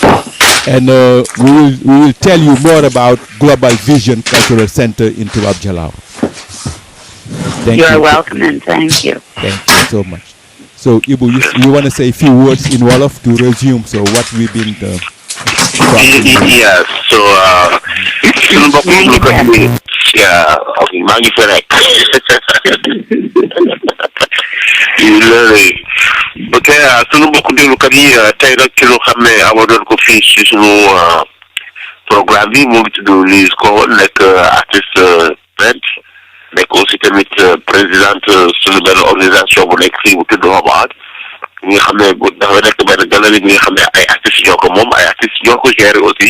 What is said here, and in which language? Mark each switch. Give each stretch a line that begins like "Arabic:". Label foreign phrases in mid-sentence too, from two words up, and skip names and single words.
English: And we will tell you more about Global Vision Cultural Center in Toubab Jalao. Thank you. You're welcome, and thank you. Thank you so much. So, Ibu, you want to say a few words in Wolof to resume? So, what we've been talking about? Yeah, so,
Wolof: maa ngi fi rek. Ok, sunu mbokku déglukat yi tey nag ci lu xam ne amoon ko fii ci sunu programme bi mu ngi tudd Liz Cohen, nekk
French: artiste peintre,
Wolof: nekk aussi tamit présidente sunu benn organisation bu nekk fii bu tudd Hobart, ñi nga xam ne dafa nekk benn galerie bi nga xam ne ay artistes ñoo ko moom, ay artistes ñoo ko gérer aussi.